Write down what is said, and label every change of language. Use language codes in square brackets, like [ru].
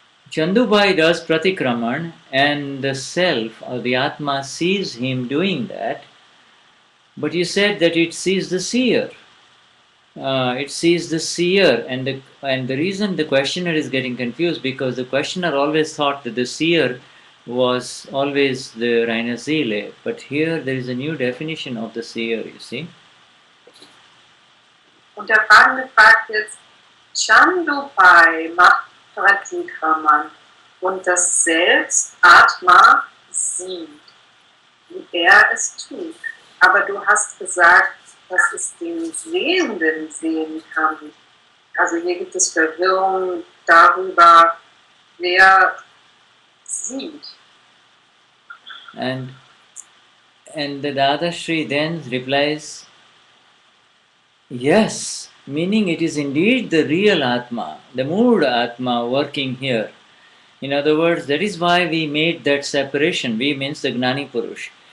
[en] Chandubai does pratikraman and the self or the Atma sees him doing that, but you said that it sees the seer. It sees the seer, and the reason the questioner is getting confused because the questioner always thought that the seer was always the [de] reine Seele, [en] but here there is a new definition of the seer, you see. [de] Und der Fragende fragt jetzt, Chandupai macht Pratikraman und das Selbst, Atma, sieht, wie er es tut. Aber du hast gesagt, dass es den Sehenden sehen kann. Also hier gibt es Verwirrung darüber, wer sieht. [en] And the Dadashri then replies, yes, meaning it is indeed the real Atma, the Mood Atma working here. In other words, that is why we made that separation. We means the Gnani Purush.